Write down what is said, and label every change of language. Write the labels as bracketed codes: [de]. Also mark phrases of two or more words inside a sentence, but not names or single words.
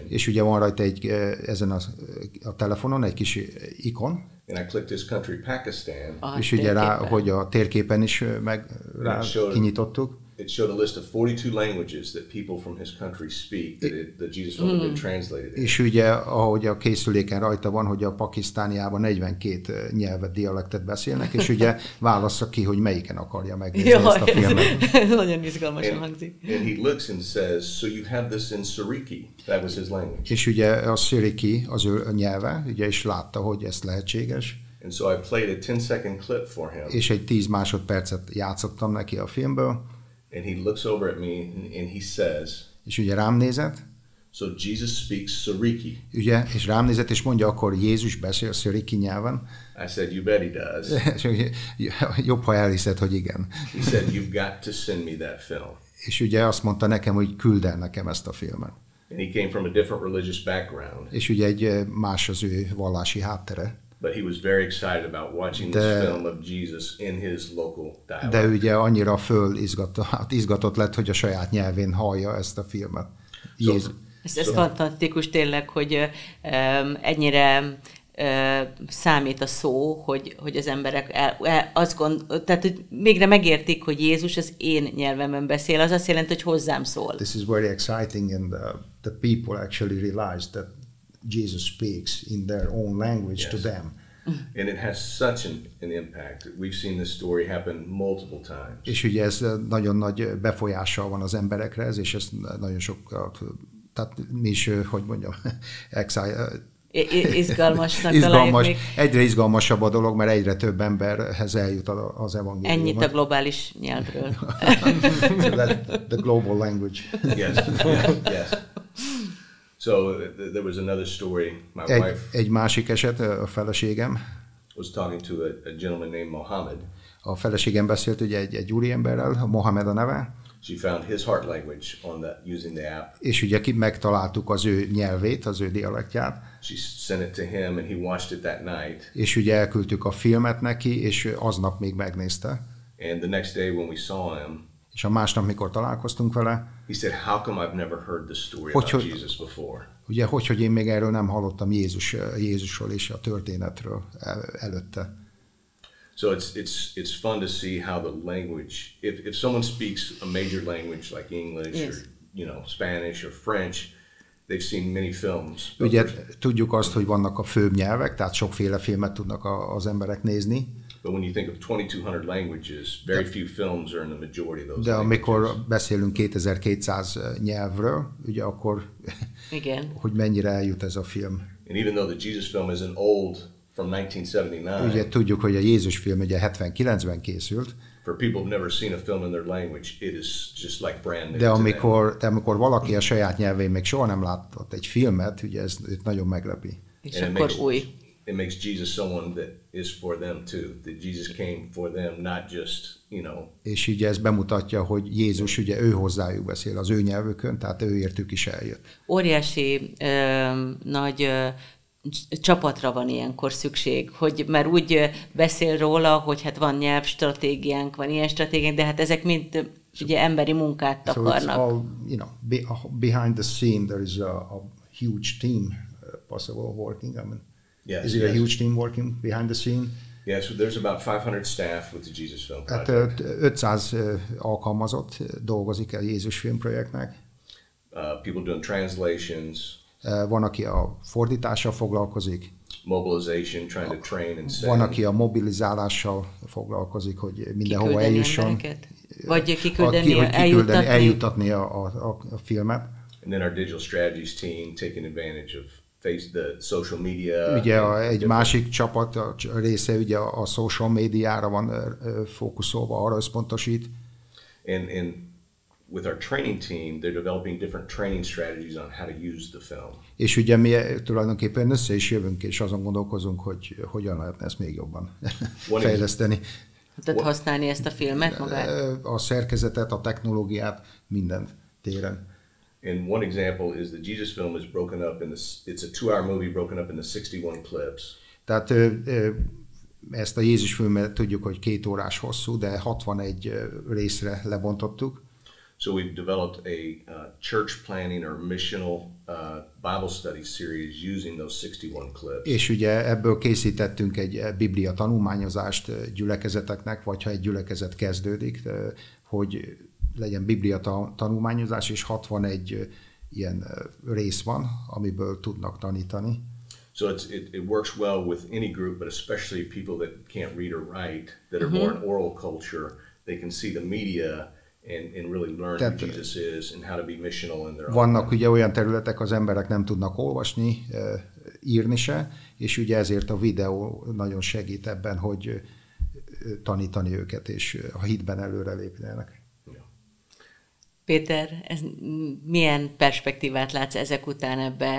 [hu] És ugye van rajta ezen a telefonon egy kis ikon. [en] And I clicked this country, Pakistan. [hu] És ugye hogy a térképen is kinyitottuk. [en] It showed a list of 42 languages that people from his country speak that Jesus film had been translated in. [hu] És ugye, ahogy a készüléken rajta van, hogy a Pakisztániában 42 nyelvet, dialektet beszélnek, és ugye válassza ki, hogy melyiken akarja megnézni ezt a filmet. Nagyon izgalmasan hangzik. [en] And he looks and says, so you have this in Siriki. That was his language. [hu] És ugye a Siriki az ő nyelve, ugye is látta, hogy ez lehetséges. [en] And so I played a 10-second clip for him. [hu] És egy 10 másodpercet játszottam neki a filmből. [en] And he looks over at me and he says, [hu] és ugye rám nézett. [en] So Jesus speaks Siriki. [hu] Ugye, és rám nézett, és mondja, akkor Jézus beszél Siriki nyelven. [en] I said, you bet he does. [hu] Jobb, ha elhiszed, hogy igen. [en] He said, you've got to send me that film. [hu] És ugye azt mondta nekem, hogy küld el nekem ezt a filmet. [en] And he came from a different religious background. [hu] És ugye egy más az ő vallási háttere. [en] But he was very excited about watching this film of Jesus in his local dialect. [hu] De ugye annyira izgatott lett, hogy a saját nyelvén hallja ezt a filmet. Ez fantasztikus tényleg, hogy ennyire számít a szó, hogy az emberek tehát hogy végre megértik, hogy Jézus az én nyelvemben beszél, az azt jelenti, hogy hozzám szól. [en] This is very exciting, and the people actually realize that Jesus speaks in their own language to them. And it has such an impact. We've seen this story happen multiple times. [hu] És ugye ez nagyon nagy befolyással van az emberekre, és ez nagyon sok, tehát mi is, hogy mondjam, izgalmas. Egyre izgalmasabb a dolog, mert egyre több emberhez eljut az evangélium. Ennyit a globális nyelvről. [en] The global language. Yes. So there was another story. My wife [hu] egy másik eset, a feleségem [en] was talking to a gentleman named Mohammed. [hu] A feleségem beszélt ugye egy úriemberrel, Mohamed a neve. [en] She found his heart language using the app. [hu] És ugye megtaláltuk az ő nyelvét, az ő dialektját. [en] She sent it to him and he watched it that night. [hu] És ugye elküldtük a filmet neki, és aznap még megnézte. [en] And the next day when we saw him, [hu] és a másnap, mikor találkoztunk vele, [en] he said, "How come I've never heard the story about Jesus before?" [hu] Ugye, hogy én még erről nem hallottam Jézusról és a történetről előtte. [en] So it's fun to see how the language, if someone speaks a major language like English or Spanish or French, they've seen many films. [hu] Ugye tudjuk azt, hogy vannak a főbb nyelvek, tehát sokféle filmet tudnak az emberek nézni. [en] But when you think of 2200 languages, very few films are in the majority of those. [hu] De amikor beszélünk 2200 nyelvről, ugye akkor hogy mennyire eljut ez a film. [en] And even though the Jesus film is an old from 1979. [hu] Ugye tudjuk, hogy a Jézus film ugye 79-ben készült. [en] For people who've never seen a film in their language, it is just like brand new. [hu] De amikor valaki a saját nyelvén még soha nem látott egy filmet, ugye ez nagyon meglepi. És akkor új. [en] It makes Jesus someone that is for them too. That Jesus came for them, not just, [hu] És ugye ez bemutatja, hogy Jézus ugye ő hozzájuk beszél az ő nyelvükön, tehát ő értük is eljött. Óriási nagy csapatra van ilyenkor szükség, mert úgy beszél róla, hogy hát van nyelvstratégiánk, van ilyen stratégiánk, de hát ezek mind ugye emberi munkát takarnak. [en] So it's all, behind the scene there is a huge team possible working. I mean, is it a huge team working behind the scene? Yes, so there's about 500 staff with the Jesus Film Project. [hu] Hát 500 alkalmazott dolgozik a Jézus Film projektnek. [en] People doing translations. [hu] Van, aki a fordítással foglalkozik. [en] Mobilization, trying to train and send. [hu] Van, aki a mobilizálással foglalkozik, hogy mindenhova eljusson. Vagy eljutatni a filmet. [en] And then our digital strategies team taking advantage of the social media. [hu] Ugye egy másik csapat része ugye a social médiára van fókuszolva, arra összpontosít. [en] And with our training team, they're developing different training strategies on how to use the film. [hu] És ugye mi tulajdonképpen össze is jövünk, és azon gondolkozunk, hogy hogyan lehetne ezt még jobban fejleszteni. Tehát használni ezt a filmet magát? A szerkezetet, a technológiát, minden téren. [en] And one example is the Jesus film is broken up it's a 2-hour movie broken up into 61 clips. [hu] Tehát ezt a Jézus filmet tudjuk, hogy 2 órás hosszú, de 61 részre lebontottuk. [en] So we've developed a church planning or missional Bible study series using those 61 clips. [hu] És ugye ebből készítettünk egy Biblia tanulmányozást gyülekezeteknek, vagy ha egy gyülekezet kezdődik, hogy legyen Biblia tanulmányozás, és 61 ilyen rész van, amiből tudnak tanítani. [en] So it works well with any group, but especially people that can't read or write, that are more an oral culture, they can see the media and really learn who Jesus is and how to be missional in their own. [hu] Vannak ugye olyan területek, az emberek nem tudnak olvasni, írni se, és ugye ezért a videó nagyon segít ebben, hogy tanítani őket, és a hitben előrelépjenek. Péter, milyen perspektívát látsz ezek után ebbe?